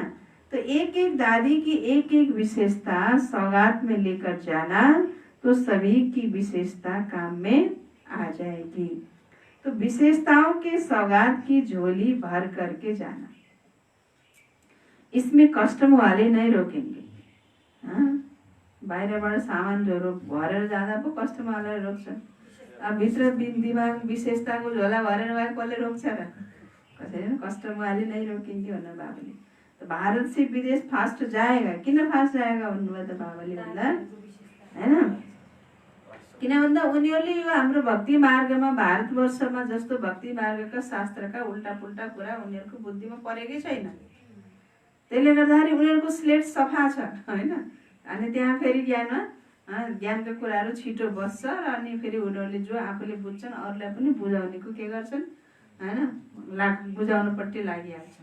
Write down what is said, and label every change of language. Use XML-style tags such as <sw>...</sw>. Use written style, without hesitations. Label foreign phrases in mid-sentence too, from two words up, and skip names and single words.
<hi>तो एक एक दादी की एक एक विशेषता सौगात में लेकर जाना, तो सभी की विशेषता काम में आ जाएगी। तो विशेषताओं के सौगात की झोली भर करके जाना, इसमें कस्टम वाले नहीं रोकेंगे।</hi> <ne>बाहिरबाट सामानहरू भरेर जाँदा पो</ne> <hi>कस्टम वाले</hi> <ne>रोक्छन्। अब भित्र दिमाग विशेषताको झोला भरेर भए कसले रोक्छ र?</ne> <hi>कसैले कस्टम वाले नहीं रोकेंगे</hi> <ne>भन्नु बाबाले।</ne> <hi>तो भारत से विदेश फास्ट जाएगा, किन फास्ट जाएगा</hi> <ne>भन्नुभयो त बाबाले भन्दा हैन। किन भन्दा उनीहरूले यो हाम्रो भक्ति मार्गमा भारतवर्षमा जस्तो भक्ति मार्गका शास्त्रका उल्टा पुल्टा कुरा उनीहरूको बुद्धिमा परेकै छैन। त्यसले गर्दाखेरि उनीहरूको स्लेट सफा छ हैन। अनि त्यहाँ फेरि ज्ञानका कुराहरू छिटो बस्छ र अनि फेरि उनीहरूले जो आफूले बुझ्छन् अरूलाई पनि बुझाउनेको के गर्छन् हैन, बुझाउनुपट्टि लागिहाल्छन्।</ne>